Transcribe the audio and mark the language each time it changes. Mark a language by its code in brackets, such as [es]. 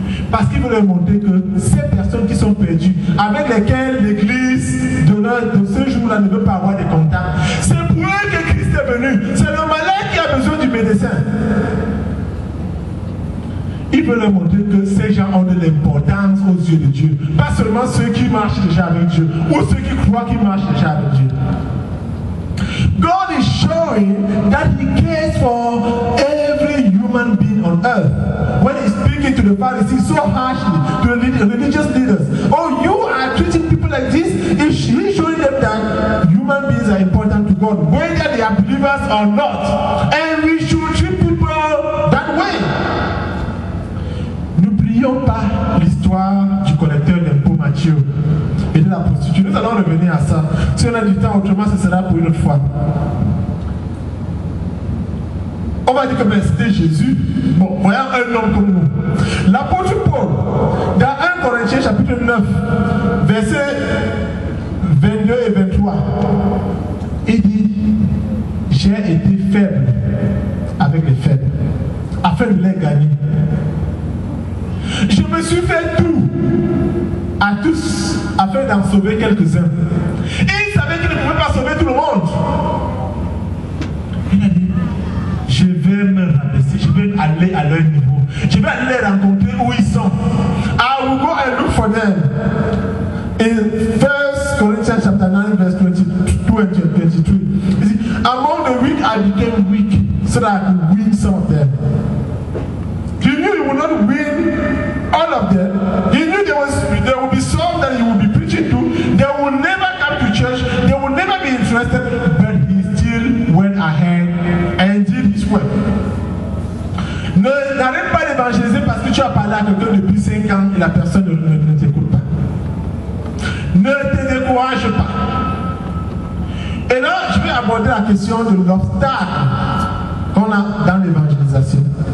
[fr] Parce qu'il veut leur montrer que ces personnes qui sont perdues, avec lesquelles l'église de ce jour-là ne veut pas avoir de contact, c'est pour eux que Christ est venu. C'est le malade qui a besoin du médecin. Il veut leur montrer que ces gens ont de l'importance aux yeux de Dieu. Pas seulement ceux qui marchent déjà avec Dieu, ou ceux qui croient qu'ils marchent déjà avec Dieu. [en] God is showing that He cares for every human being on earth. When He's speaking to the Pharisees so harshly, to the religious leaders, oh, you are treating people like this. He's showing them that human beings are important to God, whether they are believers or not. And we should treat people that way. [fr] N'oublions pas l'histoire du collecteur d'impôts Matthieu et de la prostituée. Nous allons revenir à ça. Si on a du temps, autrement, ce sera pour une autre fois. On va dire que c'était Jésus. Bon, voyons un homme comme nous. L'apôtre Paul, dans 1 Corinthiens chapitre 9, versets 22 et 23, il dit, j'ai été faible avec les faibles, afin de les gagner. Je me suis fait tout à tous afin d'en sauver quelques-uns. Et il savait qu'il ne pouvait pas sauver tout le monde. Il a dit, je vais me rabaisser, je vais aller à leur niveau. Je vais aller les rencontrer où ils sont. [en] I will go and look for them. In 1 Corinthians chapter 9 verse 22 and 23. You see, among the weak I became weak so that I could win some of them. He knew he would not win all of them. He knew there will be some that he would be preaching to. They will never come to church. They will never be interested. But he still went ahead and did his work. [fr] N'arrête pas d'évangéliser parce que tu as parlé à quelqu'un depuis 5 ans et la personne ne t'écoute pas. Ne te décourage pas. Et là, je vais aborder la question de l'obstacle qu'on a dans l'évangélisation.